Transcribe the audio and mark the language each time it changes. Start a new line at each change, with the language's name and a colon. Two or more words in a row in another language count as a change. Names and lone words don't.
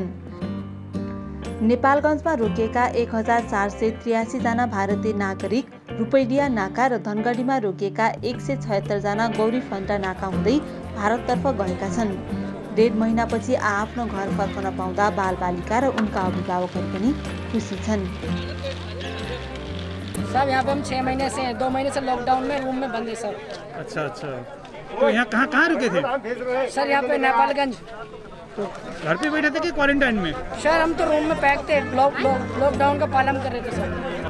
Nepali: नेपालगञ्जमा रोकिएका 1483 जना भारतीय नागरिक रुपैडिया नाका र धनगढीमा रोकिएका 176 जना गौरी फन्टा नाका हुँदै भारततर्फ गएका छन्। 1.5 महिनापछि आफ्नो घर फर्कन पाउँदा बालबालिका र उनका अभिभावकहरू पनि खुसी छन्।
Hindi: सब यहाँ पे हम 6 महीने से 2 महीने से लॉकडाउन में रूम में बंद है सर। अच्छा अच्छा, तो यहाँ कहाँ रुके थे सर? यहाँ पे नेपालगंज। तो घर पे बैठे थे कि क्वारंटाइन में? सर हम तो रूम में पैक थे, लॉकडाउन का पालन कर रहे थे सर।